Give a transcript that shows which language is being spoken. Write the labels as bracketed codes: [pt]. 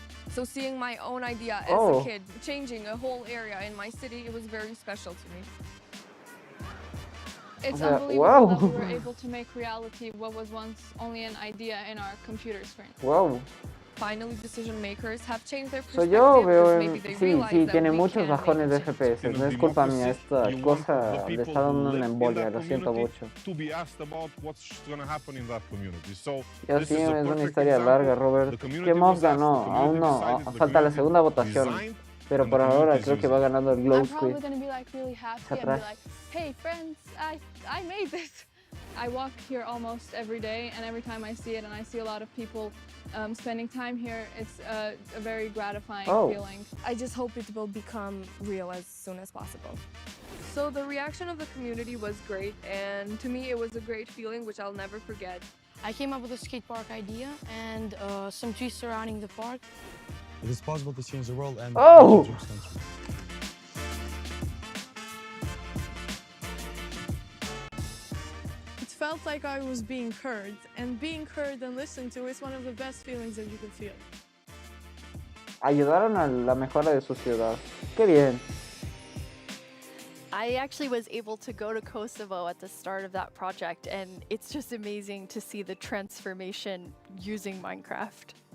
[en] So seeing my own idea as a kid, changing a whole area in my city, it was very special to me. It's unbelievable that we were able to make reality what was once only an idea in our computer screen. Wow. Finally, decision makers have changed their perspective. [es] Yo veo, sí, tiene muchos bajones de FPS. No es culpa mía, esta cosa le está dando una embolia, lo siento mucho. Ya sí, es una historia larga, Robert. ¿Qué mob ganó? Aún no, falta la segunda votación. Pero por ahora creo que va ganando el Glow Squid. [en] Hey friends, I made this. I walk here almost every day, and every time I see it and I see a lot of people spending time here, it's a very gratifying feeling. I just hope it will become real as soon as possible. So the reaction of the community was great, and to me it was a great feeling which I'll never forget. I came up with a skate park idea and some trees surrounding the park. It is possible to change the world and It felt like I was being heard, and being heard and listened to is one of the best feelings that you can feel. [es] Ayudaron a la mejora de su ciudad. Qué bien. [en] I actually was able to go to Kosovo at the start of that project, and it's just amazing to see the transformation using Minecraft.